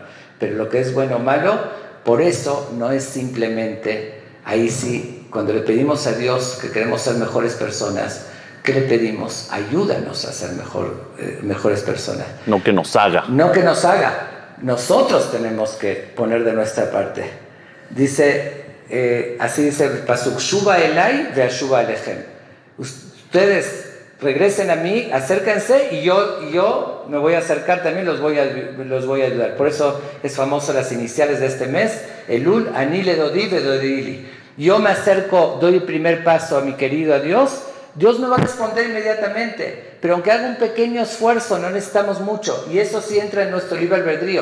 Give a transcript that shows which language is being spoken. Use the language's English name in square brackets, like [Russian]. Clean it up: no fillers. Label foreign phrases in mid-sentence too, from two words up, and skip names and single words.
[Spanish] Pero lo que es bueno o malo, por eso no es simplemente, ahí sí, cuando le pedimos a Dios que queremos ser mejores personas, ¿qué le pedimos? Ayúdanos a ser mejores personas. No que nos haga. No que nos haga. Nosotros tenemos que poner de nuestra parte. Así dice el pasuk, [Hebrew] שובו אלי ואשובה אליכם. [Spanish] Ustedes regresen a mí, acérquense y yo me voy a acercar también, los voy a ayudar. Por eso es famoso las iniciales de este mes, Elul, [Hebrew] אני לדודי ודודי לי. [Spanish] Yo me acerco, doy el primer paso a mi querido a Dios, Dios me va a responder inmediatamente, pero aunque haga un pequeño esfuerzo, no necesitamos mucho, y eso sí entra en nuestro libre albedrío.